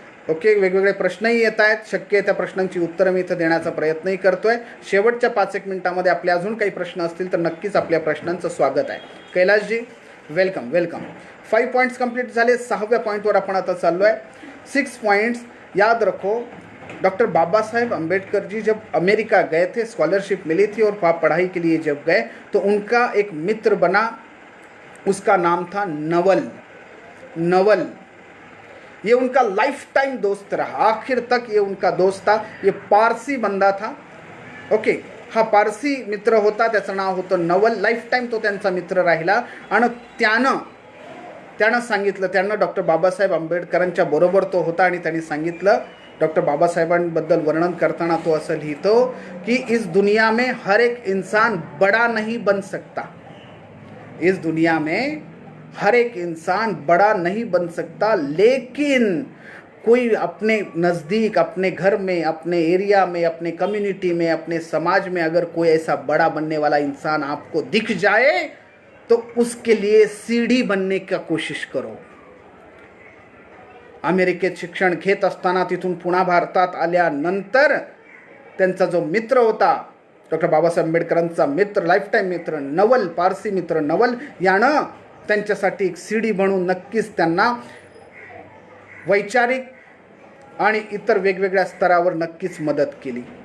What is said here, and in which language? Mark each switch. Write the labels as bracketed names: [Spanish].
[Marathi] Okay, वेगवेगळे प्रश्नही येत आहेत. शक्य आहे त्या प्रश्नांची उत्तरं मी इथं देण्याचा प्रयत्नही करतोय. शेवटच्या 5-1 मिनिटामध्ये आपले अजून काही प्रश्न असतील तर नक्कीच आपल्या प्रश्नांचं स्वागत आहे. Kailas ji, welcome welcome. 5 points complete झाले. 6व्या पॉइंटवर आपण आता चाललो आहे. [Hindi] 6 पॉइंट्स याद रखो. डॉक्टर बाबा साहेब अम्बेडकर जी जब अमेरिका गए थे, स्कॉलरशिप मिली थी और वहाँ पढ़ाई के लिए जब गए तो उनका एक मित्र बना, उसका नाम था नवल. नवल ये उनका लाइफ टाइम दोस्त रहा, आखिर तक ये उनका दोस्त था. ये पारसी बंदा था. [Marathi] ओके, हा पारसी मित्र होता, त्याचं नाव होतं नवल. लाईफ टाईम तो त्यांचा मित्र राहिला आणि त्यानं सांगितलं, त्यांना डॉक्टर बाबासाहेब आंबेडकरांच्या बरोबर तो होता आणि त्यांनी सांगितलं, डॉक्टर बाबासाहेबांबद्दल वर्णन करताना तो असं लिहितो की [Hindi] इस दुनिया में हर एक इंसान बड़ा नहीं बन सकता. इस दुनिया में हर एक इंसान बड़ा नहीं बन सकता, लेकिन कोई अपने नज़दीक, अपने घर में, अपने एरिया में, अपने कम्युनिटी में, अपने समाज में अगर कोई ऐसा बड़ा बनने वाला इंसान आपको दिख जाए तो उसके लिए सीढ़ी बनने का कोशिश करो. [Marathi] अमेरिकेत शिक्षण घेत असताना तिथून पुन्हा भारतात आल्यानंतर त्यांचा जो मित्र होता, डॉक्टर बाबासाहेब आंबेडकरांचा मित्र, लाईफ टाईम मित्र नवल, पारसी मित्र नवल, यानं त्यांच्यासाठी एक सीडी बनवून नक्कीच त्यांना वैचारिक आणि इतर वेगवेगळ्या स्तरावर नक्कीच मदत केली.